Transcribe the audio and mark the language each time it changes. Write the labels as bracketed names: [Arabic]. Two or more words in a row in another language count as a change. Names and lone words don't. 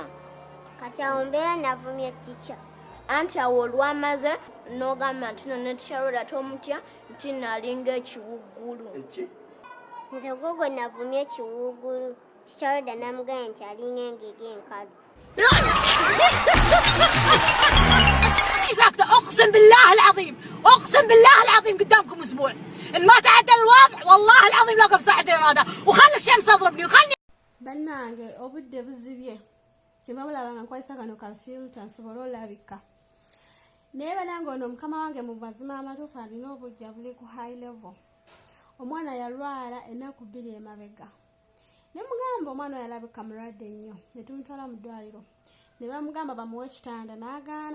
[Ganda] Kati awo mbeera navumye tica. Anti awo olwamaze n'ogamba nti nno ne tica Roda tomutya nti naalinga ekiwuggulu. Nze gwe navumye ekiwuggulu. Tica Roda namugambye nti alinga engege enkalu. [Arabic] اقسم بالله العظيم قدامكم اسبوع ان ما تعدل الوضع والله العظيم لا صحة الاراده وخلي الشمس تضربني وخلي [Ganda] bannange obudde buzibye tebabulaba nga nkwalisa kano ka filter nsobola olabika naye banange ono mukama wange mu mazima amatuufu alina obujja buli ku [English] high level. [Ganda] Omwana yalwala ennaku 2 emabega ne mugamba omwana oyo yalabika mulwadde nnyo ne tumutwala mu ddwaliro ne bamugamba bamuwe ekitanda n'agaana.